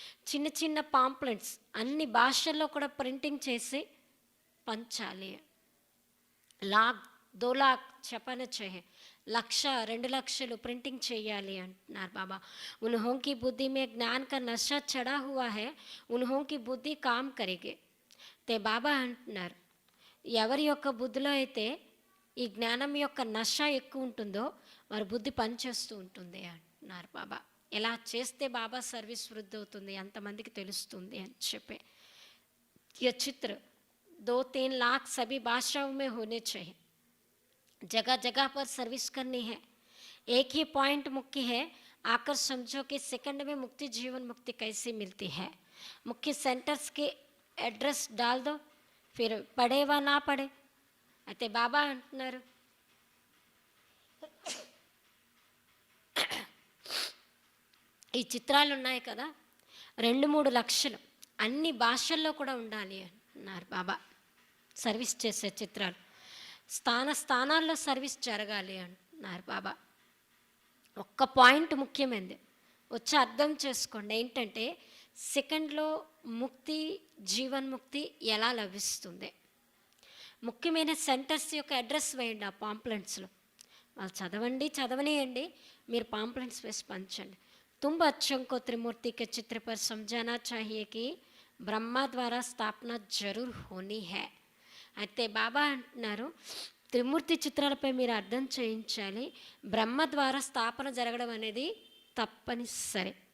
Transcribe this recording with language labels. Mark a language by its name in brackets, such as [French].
[Telugu] చిన్న చిన్న పాంప్లెంట్స్ అన్ని భాషల్లో కూడా ప్రింటింగ్ చేసి పంచాలి. లాక్ 2 [Hindi] लाख छपाना चाहिए, [Telugu] 1,00,000 2 లక్షలు ప్రింటింగ్ చేయాలి అంటున్నారు బాబా. [Hindi] उन्हों की बुद्धि में ज्ञान का नशा चढ़ा हुआ है, उन्हों की बुद्धि काम करेगी. [Telugu] ते బాబా అంటున్నారు, ఎవరి యొక్క బుద్ధిలో అయితే ఈ జ్ఞానం యొక్క నష ఎక్కువ ఉంటుందో వారి బుద్ధి పనిచేస్తూ ఉంటుంది అంటున్నారు బాబా. ఎలా చేస్తే బాబా సర్వీస్ వృద్ధి అవుతుంది, అంతమందికి తెలుస్తుంది అని చెప్పి. [Hindi] ये चित्र 2-3 लाख सभी भाषाओं में होने चाहिए. जगह जगह पर सर्विस करनी है. एक ही पॉइंट मुख्य है, आकर समझो कि सेकंड में मुक्ति जीवन मुक्ति कैसे मिलती है. मुख्य सेंटर्स के एड्रेस डाल दो, फिर पढ़े व ना पढ़े. [Telugu] అయితే బాబా అంటున్నారు, ఈ చిత్రాలు ఉన్నాయి కదా 2-3 లక్షలు అన్ని భాషల్లో కూడా ఉండాలి అంటున్నారు బాబా. సర్వీస్ చేసే చిత్రాలు స్థానాల్లో సర్వీస్ జరగాలి అంటున్నారు బాబా. ఒక్క పాయింట్ ముఖ్యమైనది వచ్చి అర్థం చేసుకోండి, ఏంటంటే సెకండ్లో ముక్తి జీవన్ముక్తి ఎలా లభిస్తుంది. ముఖ్యమైన సెంటర్స్ యొక్క అడ్రస్ వేయండి ఆ పాంప్లెంట్స్లో. వాళ్ళు చదవనియండి, మీరు పాంప్లెంట్స్ వేసి పంచండి. [Hindi] तुम बच्चों को त्रिमूर्ति के चित्र पर समझाना चाहिए कि ब्रह्मा द्वारा स्थापना जरूर होनी है. [Telugu] అయితే బాబా అంటున్నారు, త్రిమూర్తి చిత్రాలపై మీరు అర్థం చేయించాలి, బ్రహ్మ ద్వారా స్థాపన జరగడం అనేది తప్పనిసరి.